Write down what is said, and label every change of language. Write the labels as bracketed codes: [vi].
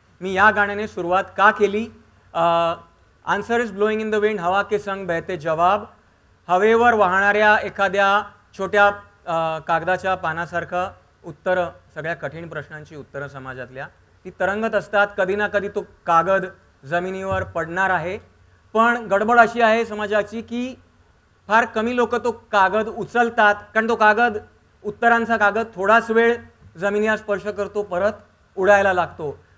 [mr] मी या गाण्याने सुरुवात का केली? [en] answer is blowing in the wind, [hi] हवा के संग बहते जवाब. [mr] हवेवर वाहणाऱ्या एखाद्या छोट्या कागदाच्या पानासारखं उत्तरं, सगळ्या कठीण प्रश्नांची उत्तरं समाजातल्या ती तरंगत असतात. कधी ना कधी तो कागद जमिनीवर पडणार आहे, पण गडबड अशी आहे समाजाची की फार कमी लोक तो कागद उचलतात, कारण तो कागद, उत्तरांचा कागद थोडाच वेळ जमिनीला स्पर्श करतो, परत उडायला लागतो.